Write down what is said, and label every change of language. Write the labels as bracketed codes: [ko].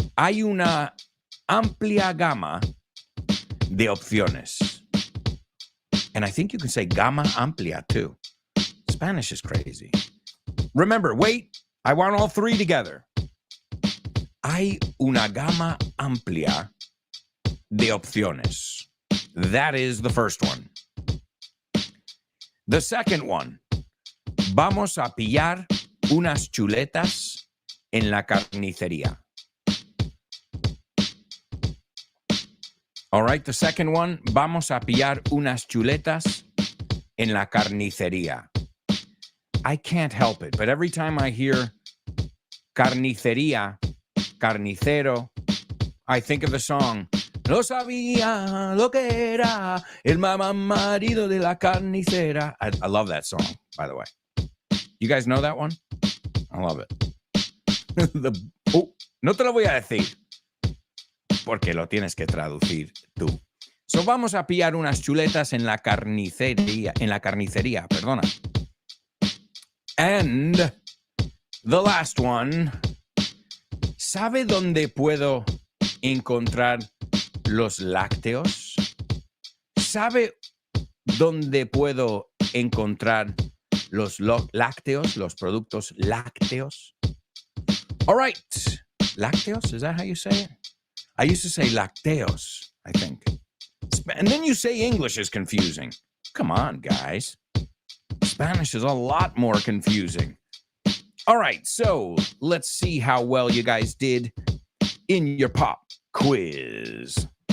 [es] Hay una amplia gama de opciones. [en] And I think you can say [es] gama amplia [en] too. Spanish is crazy. Remember, wait, I want all three together. [es] Hay una gama amplia de opciones. [en] That is the first one. The second one. [es] Vamos a pillar unas chuletas en la carnicería. [en] All right, the second one. [es] Vamos a pillar unas chuletas en la carnicería. [en] I can't help it, but every time I hear carnicería, carnicero, I think of the song. [es] No sabía lo que era el mamá marido de la carnicera. [en] I love that song, by the way. You guys know that one? I love it. [es] No te lo voy a decir porque lo tienes que traducir tú. So vamos a pillar unas chuletas en la carnicería, perdona. [en] And the last one. [es] ¿Sabe dónde puedo encontrar los lácteos? ¿Sabe dónde puedo encontrar los lácteos, los productos lácteos? [en] All right. Lácteos, is that how you say it? I used to say lacteos, I think. And then you say English is confusing. Come on, guys. Spanish is a lot more confusing. All right, so let's see how well you guys did in your pop quiz.